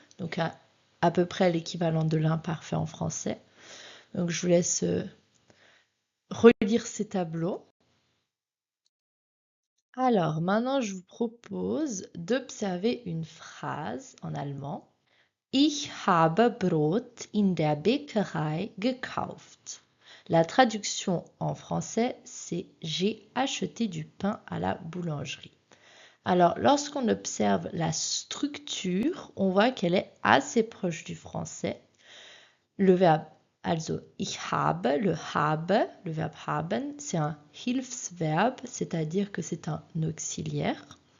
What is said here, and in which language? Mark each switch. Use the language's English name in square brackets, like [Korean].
[French] Donc, à peu près l'équivalent de l'imparfait en français. Donc, je vous laisse relire ces tableaux. Alors, maintenant, je vous propose d'observer une phrase en allemand. [German] Ich habe Brot in der Bäckerei gekauft. [French] La traduction en français, c'est j'ai acheté du pain à la boulangerie. Alors, lorsqu'on observe la structure, on voit qu'elle est assez proche du français. Le verbe, [German] also ich habe, [French] le verbe haben, c'est un Hilfsverb, c'est-à-dire que c'est un auxiliaire.